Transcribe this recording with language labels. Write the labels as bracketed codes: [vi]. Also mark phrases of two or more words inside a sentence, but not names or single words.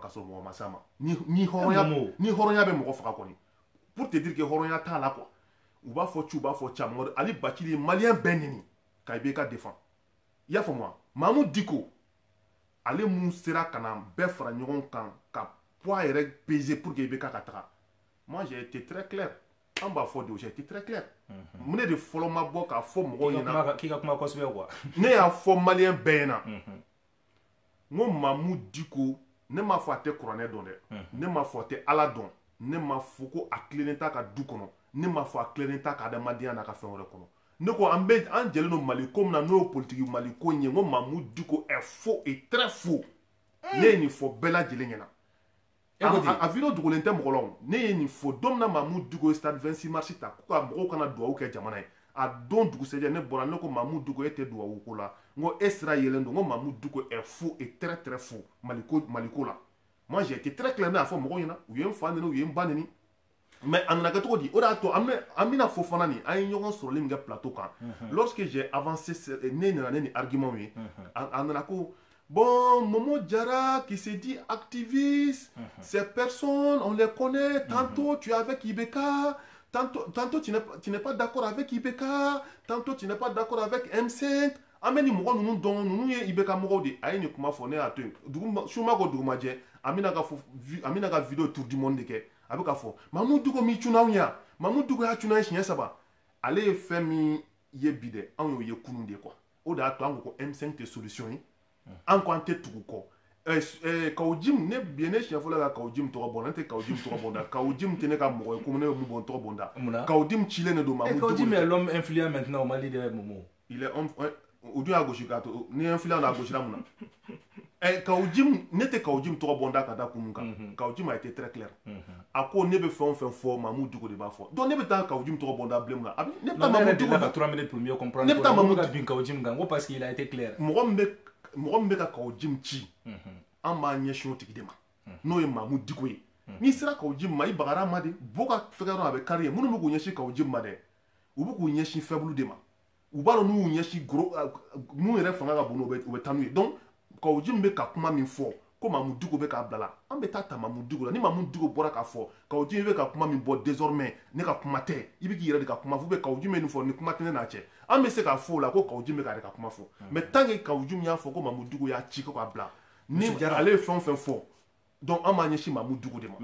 [bm] ka sɔrɔ mɔgɔ ma s'a ma ni hɔrɔnya bɛ mɔgɔ faga kɔni [fr] pour te dire que [bm] hɔrɔnya t'a la quoi u b'a fɔ ci u b'a fɔ ca Mamadu Ali Bacili ye maliyɛn bɛɛ ɲini ka IBK défend i y'a faamu wa Mahamudu Diko ale mun sera ka na bɛɛ fara ɲɔgɔn kan ka poids yɛrɛ peser [fr] pour que [bm] IBK ka taga [fr] moi j'ai été très clair [bm] an b'a fɔ de [fr] j'ai été très clair [bm] mun de fɔlɔ ma bɔ k'a fɔ mɔgɔw ɲɛna k'i ka kuma kosɛbɛ quoi ne y'a fɔ maliyɛn bɛɛ ɲɛna n ko Mahamudu Diko ne m'a fɔ a tɛ kuranɛ dɔn dɛ ne m'a fɔ a tɛ Ala dɔn ne m'a fɔ ko a tilennen t'a ka du kɔnɔ ne m'a fɔ a tilennen t'a ka adamadenya n'a ka fɛn wɛrɛ kɔnɔ ne ko an jɛlen don Mali ko min na n'o ye politique Mali ko in ye n ko Mamadou Dicko [fr] est faux et très faux [bm] ne ye nin fɔ bɛɛ lajɛlen ɲɛna a vidéo dogolen tɛ mɔgɔ la o ne ye nin fɔ don min na Mamadou Dicko ye stade 26 mars ta ko ka mɔgɔw kana duwawu kɛ jamana ye a don dugusɛjɛ ne bɔra ne ko Mamadou Dicko e tɛ duwawu ko la n ko e sira yɛlɛn don n ko Mamadou Dicko [fr] est faux et très très faux [bm] Mali ko la [fr] moi j'ai été très clair [bm] ne y'a fɔ mɔgɔw ɲɛna u ye n fa neni u ye n ba neni mais a nana kɛ cogo di o de y'a to an bɛna fɔ fana nin an ye ɲɔgɔn sɔrɔli min kɛ plateau kan [fr] lorsque j'ai avancé [bm] ne nana ne ni argument ye a nana ko bon Momo Diarra [fr] qui s'est dit activiste ces personnes on les connaît tantôt tu es avec Ibeka tantôt tu n'es pas d'accord avec Ibeka tantôt tu n'es pas d'accord avec M5 [bm] an bɛ ni mɔgɔ ninnu dɔn ninnu ye Ibeka mɔgɔw de a ye nin kuma fɔ ne y'a to yen suma ko dugumajɛ an bɛna ka vidéo [fr] tour du monde [bm] de kɛ a bɛ ka fɔ Mamadou Dicko mi cunna anw ya Mamadou Dicko y'a cunna ye siɲɛ 3 ale ye fɛn min ye bi dɛ anw y'o ye kunun de quoi o de y'a to an ko M5 tɛ solution ye an ko an tɛ tugu kɔ Kawo Jim ne bi ne siɲɛ fɔlɔ ka Kawo Jim tɔgɔ bɔ ne tɛ Kawo Jim tɔgɔ bɔ da Kawo Jim tɛ ne ka mɔgɔ ye komi ne bɛ mun bɔ n tɔgɔ bɔ da Kawo Jim cilen de don Mamadou Dicko Kawo [fr] Jim est l'homme influent maintenant au Mali de Momo il est [bm] o dun y'a gosi k'a to ni influent n'a gosira mun na Kawo Jim ne tɛ Kawo Jim tɔgɔ bɔ n da ka da kun mun kan Kawo Jim [fr] a été très clair [bm] a ko ne bɛ fɛn o fɛn fɔ Mamadou Dicko de b'a fɔ donc ne bɛ taa Kawo Jim tɔgɔ bɔ n da bilen mun na ne bɛ taa Mamadou Dicko [fr] ka 3 minutes pour mieux comprendre [bm] ne bɛ taa Mamadou ka bin Kawo Jim kan ko [fr] parce qu'il a été clair [bm] mɔgɔ min bɛ ka Kawo Jim ci an b'a ɲɛsin o tigi de ma n'o ye Mamadou Dicko ye n'i sera Kawo Jim ma i bagara ma de bo ka fɛgɛ dɔrɔn a bɛ kari ye minnu bɛ k'u ɲɛsin Kawo Jim ma dɛ u bɛ k'u ɲɛsin faible de ma u b'a dɔn n'u y'u ɲɛsin gros mun yɛrɛ fanga ka bon u bɛ taa n'u ye donc Kawo Jim bɛ ka kuma min fɔ ko Mamadou Dicko bɛ k'a bila la an bɛ taa Mamadou Dicko la ni Mamadou Dicko bɔra k'a fɔ Kawo Jim bɛ ka kuma min bɔ désormais ne ka kuma tɛ i bɛ k'i yɛrɛ de ka kuma fɔ [fr] ou bien [bm] Kawo Jim bɛ nin fɔ ni kuma tɛ ne n'a cɛ an bɛ se k'a fɔ o la ko Kawo Jim bɛ k'ale ka kuma fɔ [fr] mais tant que [bm] Kawo Jim y'a fɔ ko Mamadou Dicko y'a ci ko k'a bila ni ale ye fɛn o fɛn fɔ donc an b'a ɲɛsin Mamadou Dicko de ma.